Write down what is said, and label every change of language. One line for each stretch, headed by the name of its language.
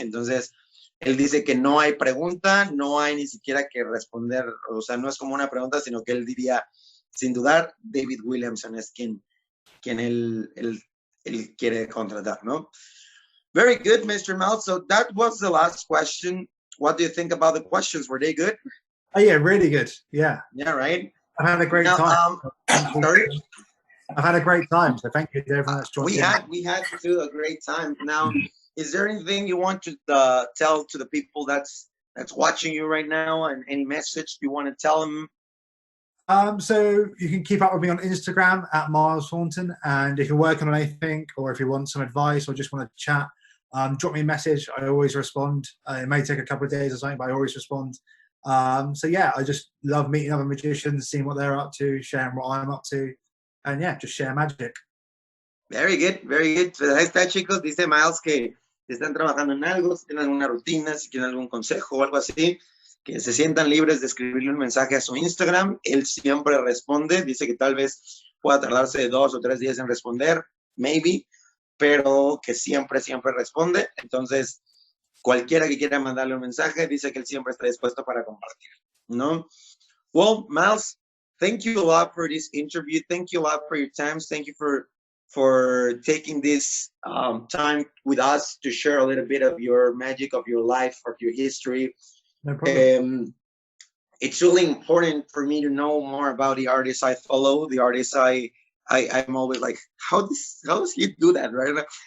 Spanish: Entonces, él dice que no hay pregunta, no hay ni siquiera que responder, o sea, no es como una pregunta, sino que él diría, sin dudar, David Williamson es quien él quiere contratar, ¿no?
English: Very good, Mr. Myles. So that was the last question. What do you think about the questions? Were they good? Oh, yeah, really good. Yeah. Yeah, right? I've had a great time. Sorry? I've had a great time, so thank you to everyone that's joined. We had too a great time. Now, is there anything you want to tell to the people that's watching you right now, and any message you want to tell them? So you can keep up with me on Instagram at Myles Thornton, and if you're working on anything, or if you want some advice, or just want to chat, drop me a message. I always respond. It may take a couple of days or something, but I always respond. So yeah, I just love meeting other magicians, seeing what they're up to, sharing what I'm up to. And yeah, just share magic. Very good, very good.
Spanish: Pues ahí está, chicos. Dice Myles que están trabajando en algo, si tienen alguna rutina, si quieren algún consejo o algo así, que se sientan libres de escribirle un mensaje a su Instagram. Él siempre responde. Dice que tal vez pueda tardarse 2 o 3 días en responder, maybe, pero que siempre responde. Entonces, cualquiera que quiera mandarle un mensaje, dice que él siempre está dispuesto para compartir, ¿no?
English: Well, Myles, thank you a lot for this interview. Thank you a lot for your time. Thank you for taking this time with us to share a little bit of your magic, of your life, of your history. No problem. It's really important for me to know more about the artists I follow, the artists I'm always like, how does he do that, right?